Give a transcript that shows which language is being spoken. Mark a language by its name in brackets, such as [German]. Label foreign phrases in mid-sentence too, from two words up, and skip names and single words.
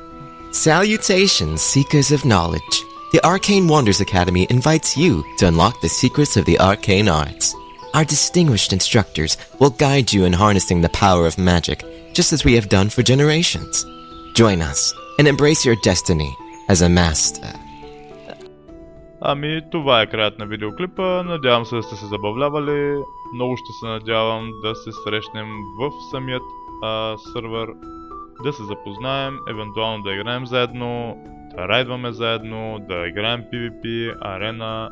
[English] Salutations, seekers of knowledge. The Arcane Wonders Academy invites you to unlock the secrets of the arcane arts. Our distinguished instructors will guide you in harnessing the power of magic, just as we have done for generations. Join us and embrace your destiny as a master. [Bulgarian] Ами, това е краят на видеоклипа. Надявам се да сте се забавлявали. Много ще се надявам да се срещнем в самият сървър, да се запознаем, евентуално да играем заедно, да райдваме заедно, да играем PvP, арена.